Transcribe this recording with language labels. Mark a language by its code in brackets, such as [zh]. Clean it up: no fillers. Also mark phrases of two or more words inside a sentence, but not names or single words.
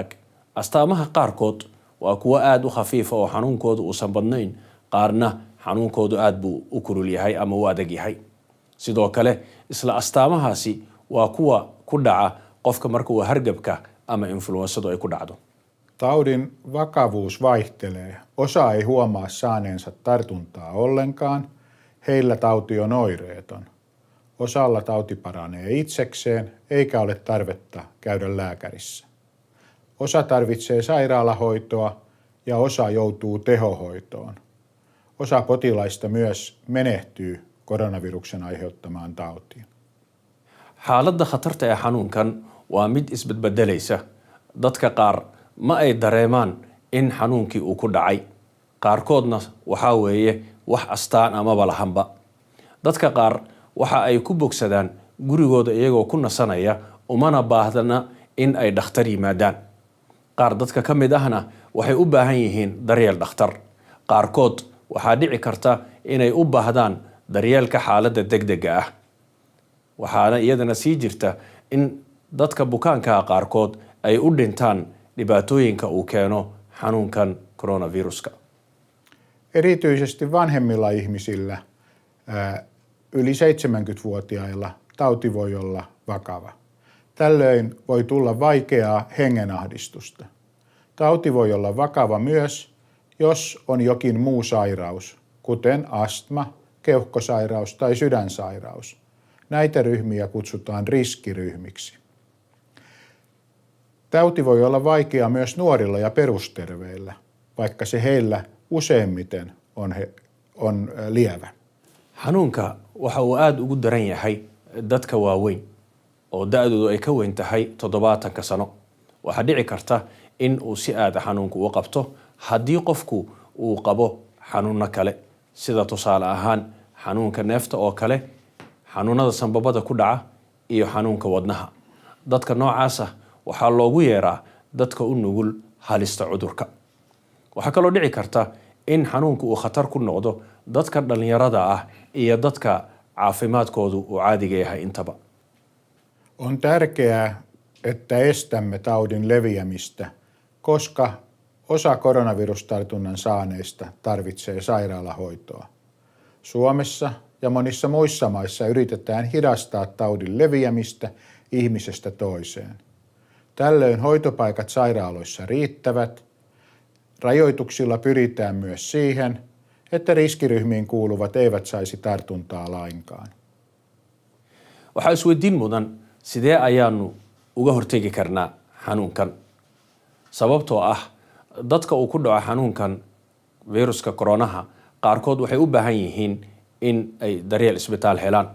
[so] Astaamaha qaarkood waa kuwa aad u khafiifa oo xanuunkoodu uusan badnayn, qaarna xanuunkoodu aad buu u kulul yahay ama u adag yahay. Sidoo kale isla astaamahaasi waa kuwa ku dhaca qofka marka uu hargabka ama influenssadu ay ku dhacdo. [fi] Taudin vakavuus vaihtelee. Osa ei huomaa saaneensa tartuntaa ollenkaan. Heillä tauti on oireeton. Osalla tauti paranee itsekseen eikä ole tarvetta käydä lääkärissä. Osa tarvitsee sairaalahoitoa ja osa joutuu tehohoitoon. Osa potilaista myös menehtyy koronaviruksen aiheuttamaan tautiin. [so] Xaaladda khatarta ee xanuunkan waa mid isbedbedelaysa. Dadka qaar ma ay dareemaan in xanuunkii uu ku dhacay. Qaarkoodna waxaa weeye wax astaan amaba lahanba. Dadka qaar waxa ay ku bogsadaan gurigooda iyagoo ku nasanaya umana baahdana in ay dhakhtar yimaadaan. Qaar dadka ka mid ahna waxay u baahan yihiin daryeel dhakhtar. Qaarkood waxaa dhici karta inay u baahdaan daryeelka xaaladda degdega ah. Waxaana iyadana sii jirta in dadka bukaanka qaarkood ay u dhintaan dhibaatooyinka uu keeno xanuunkan coronaviruska. [fi] Erityisesti vanhemmilla ihmisillä, yli 70-vuotiailla, tauti voi olla vakava. Tällöin voi tulla vaikeaa hengenahdistusta. Tauti voi olla vakava myös, jos on jokin muu sairaus, kuten astma, keuhkosairaus tai sydänsairaus. Näitä ryhmiä kutsutaan riskiryhmiksi. Tauti voi olla vaikea myös nuorilla ja perusterveillä, vaikka se heillä useimmiten on lievä. [so] xanuunka waxa uu aada ugu daran yahay dadka waaweyn oo da-doodu ay ka weyn tahay 70 sano. waxaa dhici karta in uu si aada xanuunku u qabto haddii qofku uu qabo xanuuno kale sida tusaale ahaan xanuunka neefta oo kale, xanuunada sanbabada ku dhaca iyo xanuunka wadnaha. dadka noocaas ah waxaa loogu yeeraa dadka u nugul halista cudurka. waxaa kaloo dhici karta in xanuunku uu khatar ku noqdo dadka dhalinyarada ah iyo dadka caafimaadkoodu uu caadiga yahay intaba. [fi] On tärkeää, että estämme taudin leviämistä, koska osa koronavirustartunnan saaneista tarvitsee sairaalahoitoa. Suomessa ja monissa muissa maissa yritetään hidastaa taudin leviämistä ihmisestä toiseen. Tällöin hoitopaikat sairaaloissa riittävät. Rajoituksilla pyritään myös siihen, että riskiryhmiin kuuluvat eivät saisi tartuntaa lainkaan. [so] waxaa isweydiin mudan sidee ayaanu uga hortegi karnaa xanuunkan. sababtoo ah dadka uu ku dhaco xanuunkan viruska koronaha qaarkood waxay u baahan yihiin in ay daryeel isbitaal helaan.